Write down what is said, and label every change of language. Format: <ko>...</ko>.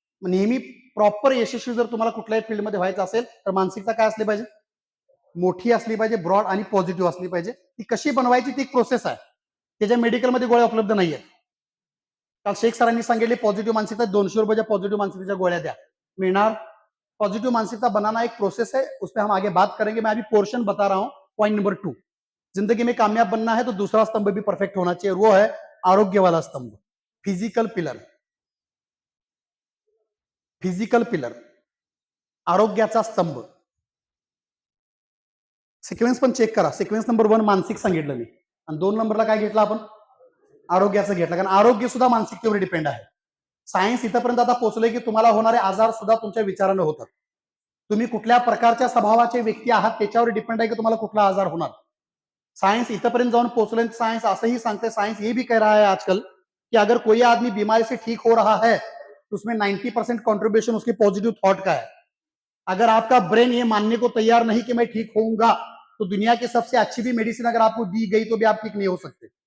<mr>नेहमी प्रॉपर यशस्वी जर तुम्हाला कुठल्याही फील्डमध्ये व्हायचं असेल, तर मानसिकता काय असली पाहिजे? मोठी असली पाहिजे, ब्रॉड आणि पॉझिटिव्ह असली पाहिजे. ती कशी बनवायची ती एक प्रोसेस आहे, त्याच्या मेडिकलमध्ये गोळ्या उपलब्ध नाहीये. काल शेख सरांनी सांगितले पॉझिटिव्ह मानसिकता, 200 रुपये पॉझिटिव्ह मानसिकतेच्या गोळ्या द्या, मिळणार.</mr> <hi>पॉझिटिव्ह मानसिकता बनाना एक प्रोसेस है, उसमें हम आगे बात करेंगे. मैं अभी पोर्शन बता रहा हूं. पॉइंट नंबर 2, जिंदगी में कामयाब बनना है तो दूसरा स्तंभ भी परफेक्ट होना चाहिए, वो है आरोग्य वाला स्तंभ, फिजिकल पिलर,</hi> <mr>आरोग्याचा स्तंभ. सिक्वेन्स पण चेक करा. सिक्वेन्स नंबर 1 मानसिक सांगितलं मी, आणि 2 नंबरला काय घेतलं आपण? आरोग्याचं घेतलं, कारण आरोग्य सुद्धा मानसिकतेवर डिपेंड आहे. सायन्स इथपर्यंत आता पोहोचलंय की तुम्हाला होणारे आजार सुद्धा तुमच्या विचारानं होतात. तुम्ही कुठल्या प्रकारच्या स्वभावाचे व्यक्ती आहात त्याच्यावर डिपेंड आहे की तुम्हाला कुठला आजार होणार. साइंस इतपर्यंत जाऊन पहुंचले.</mr> <hi>साइंस ऐसा ही सांगते, साइंस ये भी कह रहा है आजकल कि अगर कोई आदमी बीमारी से ठीक हो रहा है तो उसमें 90% कंट्रीब्यूशन उसके पॉजिटिव थॉट का है. अगर आपका ब्रेन ये मानने को तैयार नहीं कि मैं ठीक होऊंगा, तो दुनिया की सबसे अच्छी भी मेडिसिन अगर आपको दी गई तो भी आप ठीक नहीं हो सकते.</hi>